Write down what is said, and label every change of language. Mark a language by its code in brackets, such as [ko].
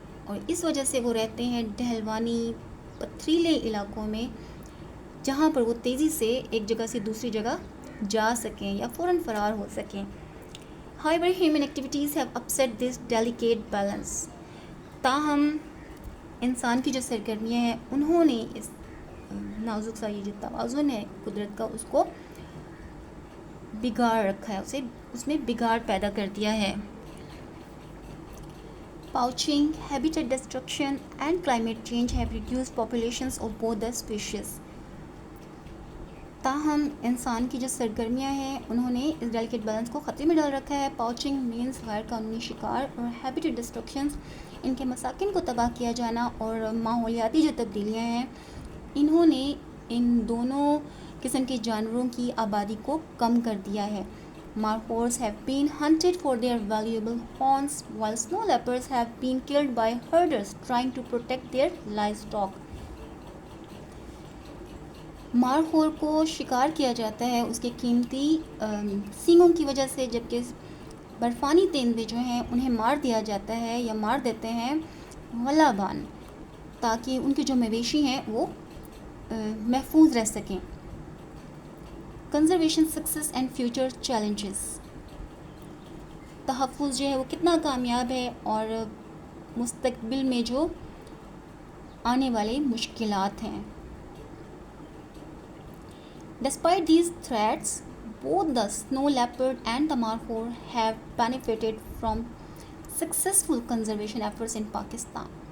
[ur] اور اس وجہ سے وہ رہتے ہیں ڈھلوانی پتھریلے علاقوں میں، جہاں پر وہ تیزی سے ایک جگہ سے دوسری جگہ جا سکیں یا فوراً فرار ہو سکیں. [en] However, human activities have upset this delicate balance. [ur] تاہم انسان کی جو سرگرمیاں ہیں انہوں نے اس نازک سا یہ جو توازن ہے قدرت کا اس کو بگاڑ رکھا ہے، اس میں بگاڑ پیدا کر دیا ہے. [en] Poaching, habitat destruction and climate change have reduced populations of both the species. [ur] تاہم انسان کی جو سرگرمیاں ہیں انہوں نے اس ڈیلیکیٹ بیلنس کو خطرے میں ڈال رکھا ہے. [en] poaching means [ur] غیر قانونی شکار، اور ہیبیٹیٹ ڈسٹرکشنز ان کے مساکن کو تباہ کیا جانا، اور ماحولیاتی جو تبدیلیاں ہیں انہوں نے ان دونوں قسم کے جانوروں کی آبادی کو کم کر دیا ہے. [en] Markhors have been hunted for their valuable horns, while snow leopards have been killed by herders trying to protect their livestock. [ur] Markhor کو شکار کیا جاتا ہے اس کے قیمتی سینگوں کی وجہ سے، جبکہ برفانی تیندوے جو ہیں انہیں مار دیا جاتا ہے یا مار دیتے ہیں غلابان، تاکہ ان کے جو مویشی ہیں وہ محفوظ رہ سکیں. [en] Conservation success and future challenges. [ur] تحفظ جو ہے وہ کتنا کامیاب ہے اور مستقبل میں جو آنے والے مشکلات ہیں. [en] Despite these threats, both the snow leopard and the markhor have benefited from successful conservation efforts in Pakistan.